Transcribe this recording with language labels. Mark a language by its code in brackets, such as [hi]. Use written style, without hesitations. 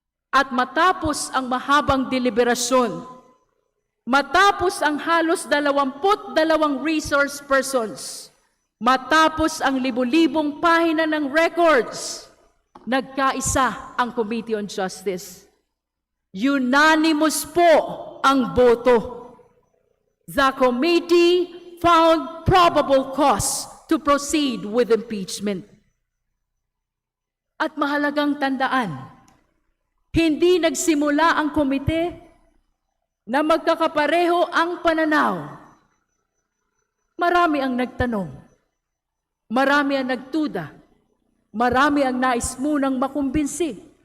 [tl] At matapos ang mahabang deliberasyon, matapos ang halos 22 resource persons, matapos ang libu-libong pahina ng records, nagkaisa ang Committee on Justice. Unanimous po ang boto. [en] The committee found probable cause to proceed with impeachment. [tl] At mahalagang tandaan, hindi nagsimula ang komite na magkakapareho ang pananaw. Marami ang nagtanong, marami ang nagtuda, marami ang nais munang makumbinsi.